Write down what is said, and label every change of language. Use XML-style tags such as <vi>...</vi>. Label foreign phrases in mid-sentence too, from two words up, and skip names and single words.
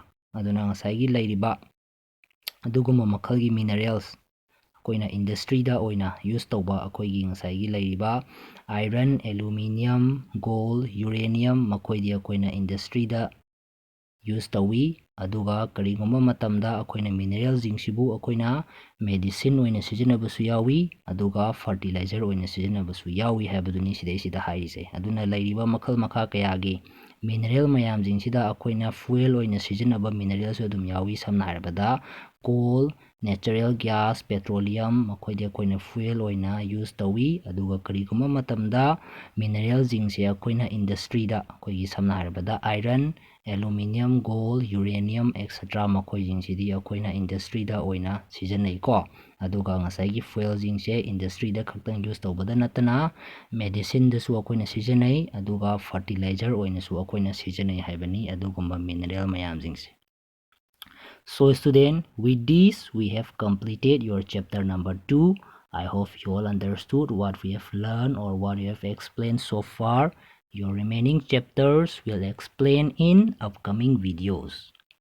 <mni>Aduna ngasaygi lairiba aduguma makhalgi minerals akoina industry da oina use tawba akoigi ngasaygi lairiba iron, aluminium, gold, uranium makoidi akoina industry da use tawi aduga karigumba matamda akoina minerals jingsibu akoina medicine oina sijanabasu yawi aduga fertilizer oina sijanabasu yawi habaduni sidai haise. Aduna lairiba makhal makha kayagi mineral mayam jingsida akoina fuel oina sijanaba minerals adum yawi. Samna harabada coal,</mni> <en>natural gas,</en> <mni>petroleum makoidi akoina fuel oina use tawi aduga karigumba matamda minerals jingse akoina industry da akoigi samna harabada iron, aluminium, gold, uranium, etc. makoi jingsidi akoina industry da oina sijanai ko. Aduga ngasaygi fuel jingse industry da khaktang use tawbada natana medicine da su akoina sijanai aduga fertilizer oina su akoina sijanai haibani adugumba mineral mayam jingse.</mni> <en>So student, with this we have completed your chapter number 2. I hope you all understood what we have learned or what we have explained so far. Your remaining chapters will explain in upcoming videos.</en>